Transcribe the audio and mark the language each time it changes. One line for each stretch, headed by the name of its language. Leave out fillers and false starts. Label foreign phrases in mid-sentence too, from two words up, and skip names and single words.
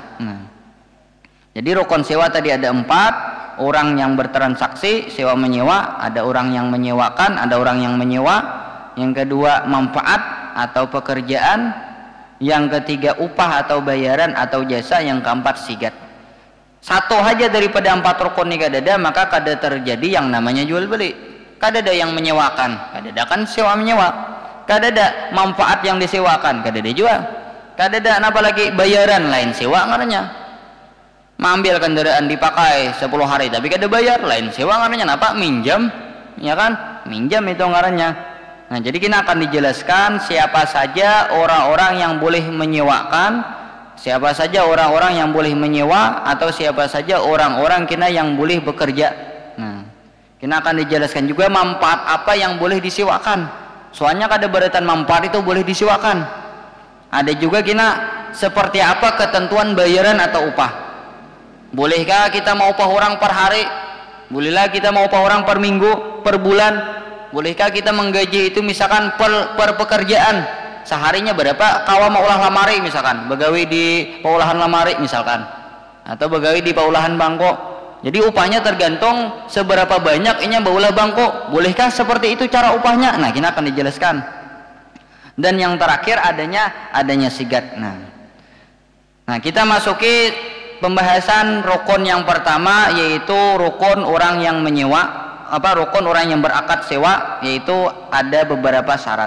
Indonesian: Nah, jadi rukun sewa tadi ada 4. Orang yang bertransaksi sewa menyewa, ada orang yang menyewakan, ada orang yang menyewa. Yang kedua, manfaat atau pekerjaan. Yang ketiga, upah atau bayaran atau jasa. Yang keempat, sigat. Satu aja daripada 4 rukun ini
Banjar: kada ada,
Indonesian: maka kada terjadi yang namanya jual beli.
Banjar: Kada ada yang menyewakan, kada ada kan sewa menyewa. Kada ada manfaat yang disewakan, kada ada juga. Kada ada apalagi bayaran, lain sewa ngarannya. Mengambil kendaraan dipakai 10 hari tapi kada bayar, lain sewa ngarannya. Apa? Minjam, ya kan? Minjam itu ngarannya.
Indonesian: Nah, jadi kita akan dijelaskan siapa saja orang-orang yang boleh menyewakan, siapa saja orang-orang yang boleh menyewa, atau siapa saja orang-orang kita yang boleh bekerja. Nah, kita akan dijelaskan juga manfaat apa yang boleh disewakan. Soalnya
Banjar: kada beratan
Indonesian: manfaat itu boleh disewakan. Ada juga kita seperti apa ketentuan bayaran atau upah. Bolehkah kita mau upah orang per hari? Bolehlah kita mau upah orang per minggu, per bulan? Bolehkah kita menggaji itu misalkan per pekerjaan? Seharinya berapa?
Banjar: Kawa mau ulah lamari misalkan, begawi di paulahan lamari misalkan, atau begawi di paulahan bangko.
Indonesian: Jadi upahnya tergantung seberapa banyak ini
Banjar: baulah bangko.
Indonesian: Bolehkah seperti itu cara upahnya? Nah, kita akan dijelaskan. Dan yang terakhir adanya sigat. Nah, kita masuki pembahasan rukun yang pertama, yaitu rukun orang yang menyewa. Rukun orang yang berakad sewa, yaitu ada beberapa syarat.